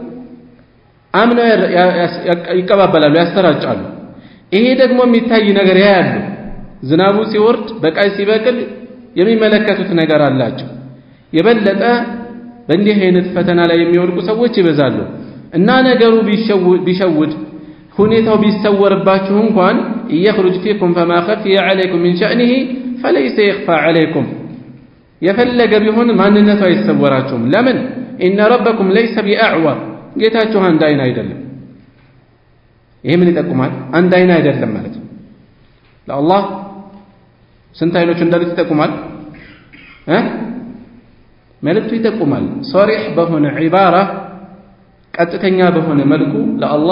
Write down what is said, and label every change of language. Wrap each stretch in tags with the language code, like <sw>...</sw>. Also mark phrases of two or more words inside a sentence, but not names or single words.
<am>አምነው ይቀባበላሉ፣ ያሰራጫሉ። ይሄ ደግሞ የሚታይ ነገር ያያሉ። ዝናቡ ሲወርድ በቃይ ሲበቅል የሚመለከቱት ነገር አላቸው። የበለጠ በእንዲህ አይነት ፈተና ላይ የሚወድቁ ሰዎች ይበዛሉ። እና ነገሩ ቢሸውድ ሁኔታው ቢሰወርባችሁ እንኳን</am> <ar>يخرج فيكم فما خفي عليكم من شأنه فليس يخفى عليكم</ar> <am>የፈለገ ቢሆን ማንነቱ አይሰወራችሁም። ለምን</am> <ar>إن ربكم ليس بأعور</ar> <am>ጌታችሁ አንድ አይን አይደለም። ይሄ ምን ይጠቁማል? አንድ አይን አይደለም ማለት ነው። ለአላህ ስንት አይኖች እንዳሉት ይጠቁማል መልእክቱ ይጠቁማል። ሶሪህ በሆነ ዒባራ ቀጥተኛ በሆነ መልኩ ለአላህ</am>